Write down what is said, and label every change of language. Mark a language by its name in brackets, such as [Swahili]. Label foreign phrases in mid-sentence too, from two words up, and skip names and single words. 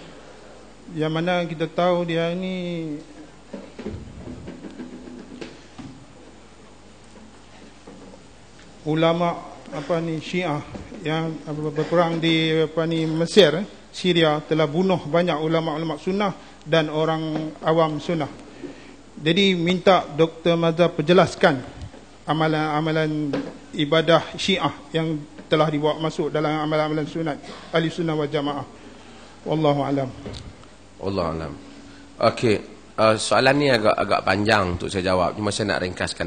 [Malay] Yang mana kita tahu di hari ini ulama Syiah yang berperang di Mesir, Syria, telah bunuh banyak ulama-ulama sunnah dan orang awam sunnah. Jadi minta Dr. Mazhar perjelaskan amalan-amalan ibadah Syiah yang telah dibawa masuk dalam amalan-amalan sunat Ahli Sunnah wal Jamaah. [Arabic] Wallahu alam. Wallahu alam. [Malay] Okey, soalan ni agak panjang untuk saya jawab, cuma saya nak ringkaskan.